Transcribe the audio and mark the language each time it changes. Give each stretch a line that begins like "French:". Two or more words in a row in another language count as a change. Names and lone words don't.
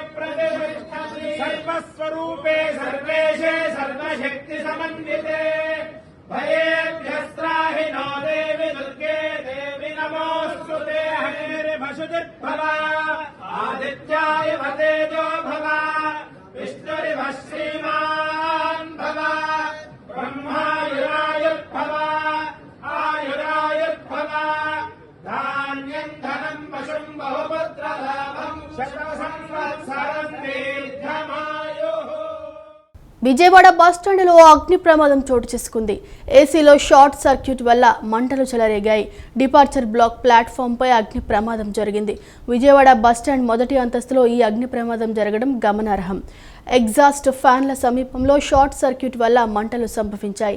Sanskrit: सर्वस्वरूपे सर्वेशे सर्वशक्ति समन्विते भयेभ्यस्त्राहि नो देवि दुर्गे देवि नमोऽस्तुते हरिर्भशुतिर्भव आदित्याय तेजो भव विष्णुरिव श्रीमान् भव ब्रह्मायुरायुर्भव आयुरायुर्भव धान्यं धनं पशुं बहुपुत्रलाभं शतसंवत्सरं दीर्घमायुः.
Telugu: విజయవాడ బస్టాండ్లో అగ్ని ప్రమాదం చోటు చేసుకుంది. ఏసీలో షార్ట్ సర్క్యూట్ వల్ల మంటలు చెలరేగాయి. డిపార్చర్ బ్లాక్ ప్లాట్ఫామ్పై అగ్ని ప్రమాదం జరిగింది. విజయవాడ బస్టాండ్ మొదటి అంతస్తులో ఈ అగ్ని ప్రమాదం జరగడం గమనార్హం. ఎగ్జాస్ట్ ఫ్యాన్ల సమీపంలో షార్ట్ సర్క్యూట్ వల్ల మంటలు సంభవించాయి.